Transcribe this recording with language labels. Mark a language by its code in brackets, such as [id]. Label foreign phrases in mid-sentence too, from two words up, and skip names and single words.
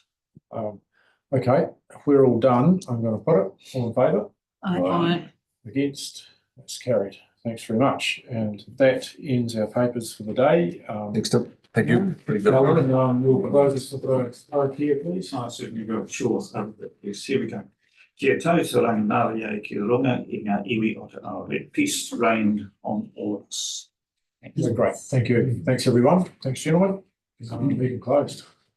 [en] Okay, if we're all done, I'm going to put it all in favour. Aye. Against, that's carried. Thanks very much. And that ends our papers for the day. Next up, thank you. Pretty good. Alan, you'll propose this for the RTO, please. I certainly will, sure. Yes, here we go. [mi] Kia tau te rangi nāria e ki runga I ngā iwi o te ao. [en] Let peace reign on all of us. Great, thank you. Thanks everyone. Thanks gentlemen. Meeting closed.